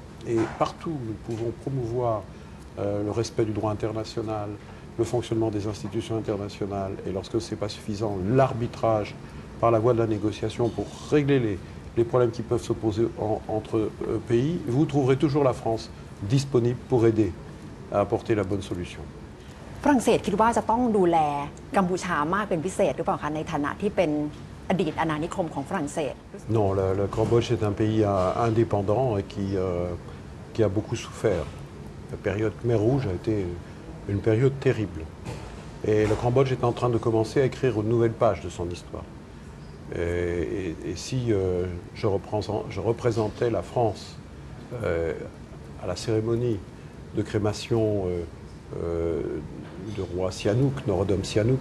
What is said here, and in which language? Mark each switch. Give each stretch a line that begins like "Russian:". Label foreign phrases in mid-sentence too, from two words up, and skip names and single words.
French: Et partout, nous pouvons promouvoir le respect du droit international, le fonctionnement des institutions internationales, et lorsque ce n'est pas suffisant, l'arbitrage par la voie de la négociation pour régler les problèmes qui peuvent s'opposer entre pays. Vous trouverez toujours la France disponible pour aider à apporter la bonne solution.
Thai: ฝรั่งเศสคิดว่าจะต้องดูแลกัมพูชามากเป็นพิเศษหรือเปล่าคะในฐานะที่เป็นอดีตอาณานิคมของฝรั่งเศส
French: Non, le Cambodge est un pays indépendant et qui a beaucoup souffert. La période Khmer Rouge a été une période terrible. Et le Cambodge est en train de commencer à écrire une nouvelle page de son histoire. Et si je représentais la France à la cérémonie de crémation de roi Sihanouk, Norodom Sihanouk,